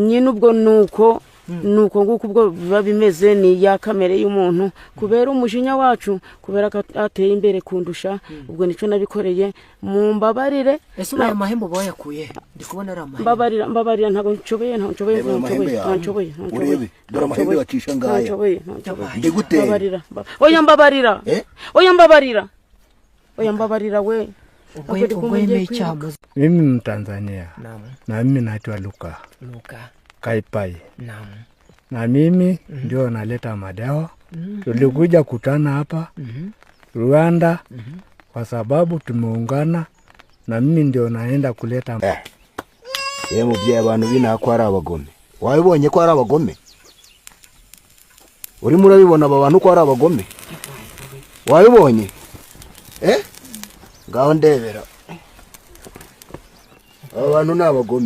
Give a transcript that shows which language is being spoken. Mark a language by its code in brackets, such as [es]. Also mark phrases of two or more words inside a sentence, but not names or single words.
[rw] Nyine ubwo nuko nguko ubwo biba bimeze ni ya kamere y'umuntu kubera umujinya wacu kubera ko ateye imbere kundusha ubwo nico nabikoreye mumbabarire. Ese aya mahembo bayakuye ndikubona ari amahembo. Mbabarira ntago nshoboye dore amahembe bacisha ngaya ndigute. Oya mbabarira we. [sw] Mimi Mtanzania. Na mimi naitwa Luka Kaipai. Na mimi ndio naleta madawa. Tulikuja kutana hapa Rwanda kwa sababu tumeungana na mimi ndio naenda kuleta. [rw] Mubyeyi abantu bina ko ari abagome. Wabibonye ko ari abagome? Urimo urabibona aba bantu ko ari abagome? Wabibonye? Ngaho ndebera. Aba bantu ni abagome.